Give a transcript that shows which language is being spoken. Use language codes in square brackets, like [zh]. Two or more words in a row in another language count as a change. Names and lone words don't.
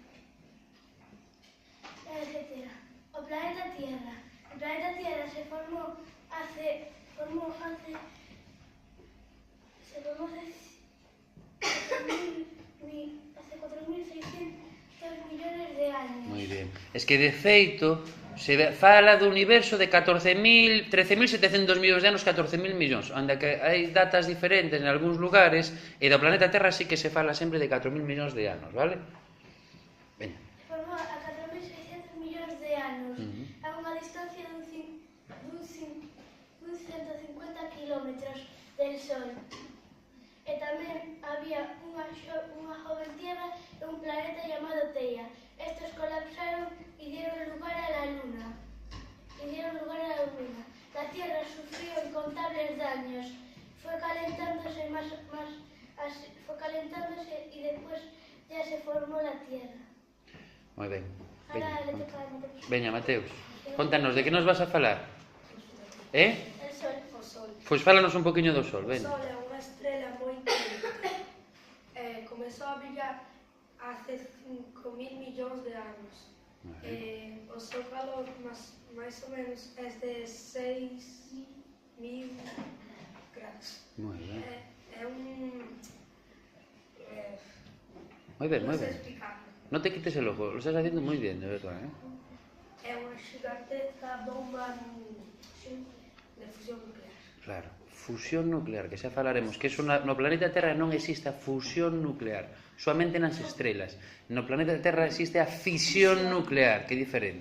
[gl] O planeta Tierra. [es] El planeta Tierra se formó hace 4.600 millones de años. [gl] Moi ben. Es que, de feito, se fala do universo de 13.700 millóns de anos, 14.000 millóns, onde que hai datas diferentes en algúns lugares, e do planeta Terra sí que se fala sempre de 4.000 millóns de anos, vale? Veña. Se formou a 4.600 millóns de anos, a unha distancia dun 150 kilómetros [es] del Sol. [gl] E tamén había unha [es] joven Tierra [gl] e un planeta chamado Teia. [es] Estos colapsaron y dieron lugar a la Luna. La Tierra sufrió incontables daños. Fue calentándose y después ya se formó la Tierra. [gl] Moi ben. [es] Ahora le toca a Mateus. [gl] Veña, Mateus. Contanos, de que nos vas a falar? [es] El Sol. [gl] O Sol. Pois fálanos un poquinho do Sol, O veña. Sol é unha estrela moi quente. Comezou a brillar hace 5.000 millóns de anos. O seu calor máis ou menos é de 6.000 grados. Moi ben. É un... Moi ben, moi non sei ben. explicarlo. [es] Non te quites el ojo, lo estás haciendo [gl] moi bien, [es] de verdad, [gl] É unha xigantesca bomba de fusión nuclear. Claro, fusión nuclear, que xa falaremos, que no planeta Terra non existe a fusión nuclear, soamente nas estrelas. No planeta Terra existe a fisión nuclear, que é diferente.